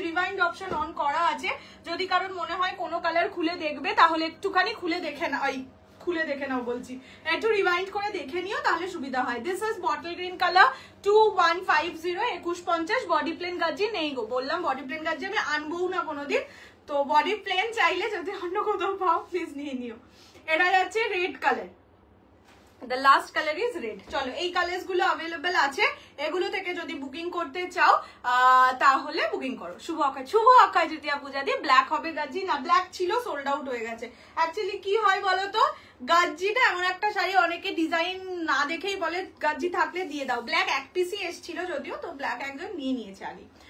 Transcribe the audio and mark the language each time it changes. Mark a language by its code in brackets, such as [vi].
[bn] Rewind option on করা আছে, যদি কারণ মনে হয় কোনো কালার খুলে দেখবে তাহলে একটুখানি খুলে দেখে না, খুলে দেখে নাও বলছি, একটু রিভাইন্ড করে দেখে নিও তাহলে সুবিধা হয়। [en] This is bottle green colour, 2150, 2150। [bn] Body plain গাজ্জি নেই গো, বললাম বডি প্লেন গাজ্জি আমি আনবও না কোনোদিন, তো বডি প্লেন চাইলে যদি অন্য কোথাও পাও প্লিজ নিয়ে নিও। এটা যাচ্ছে red colour, [en] the last color is red। [bn] চলো, এই কালার্স গুলো अवेलेबल আছে, এগুলো থেকে যদি বুকিং করতে চাও তাহলে বুকিং করো। শুভ অক্ষয় তৃতীয়া পূজা দিয়ে ব্ল্যাক হবে গাজ্জি, না ব্ল্যাক ছিল, সোল্ড আউট হয়ে গেছে। অ্যাকচুয়ালি কি হয় বলো তো, গাজ্জিটা এমন একটা শাড়ি, অনেকে ডিজাইন না দেখেই বলে গাজ্জি থাকলে দিয়ে দাও, ব্ল্যাক এক পিসই এসেছিল যদিও, তো ব্ল্যাক একজন নিয়ে নিয়েছে আগে।